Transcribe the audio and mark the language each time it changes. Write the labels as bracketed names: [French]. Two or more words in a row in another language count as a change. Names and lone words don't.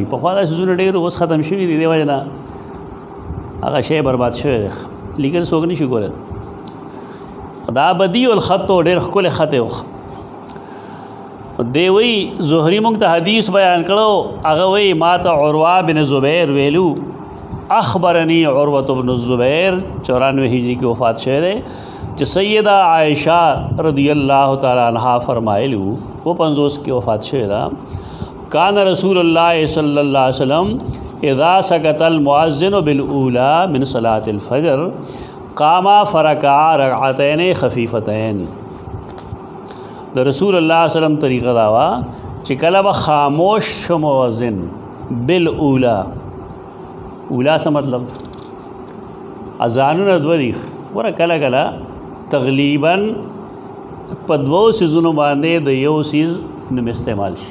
[Pashto] پخوا دا څیزونه ډېر اوس ختم شوي دي، دې وجې نه هغه شی برباد شوی دی، لیکل څوک نه شي کولی. دا بدیع الخط و ډېر ښکلی خط و. دی وی زهری مونږ ته حدیث بیان کړو، هغه وی ما ته عروه بن زبیر ویلو، [Arabic] اخبرنی عروة بن الزبیر [Pashto] 94 ہجری کی وفات شوی دی، چې سیدہ عائشہ [Arabic] رضی اللہ تعالی عنہ [Pashto] فرمایلو، وہ 50 کی وفات شوی دا، [Arabic] کان رسول اللہ صلی اللہ علیہ وسلم اذا سکت المؤذن بالاولی من صلاة الفجر قام فرکع رکعتین خفیفتین. [Pashto] د رسول الله [Arabic] صلی الله علیه وسلم [Pashto] طریقه دا وا چې کله به خاموش شو مؤذن بالاولی، اولا څه مطلب، اذانونه دوه دي، ګوره کله کله تقریبا په دوو څیزونو باندې د یو څیز نوم استعمال شي.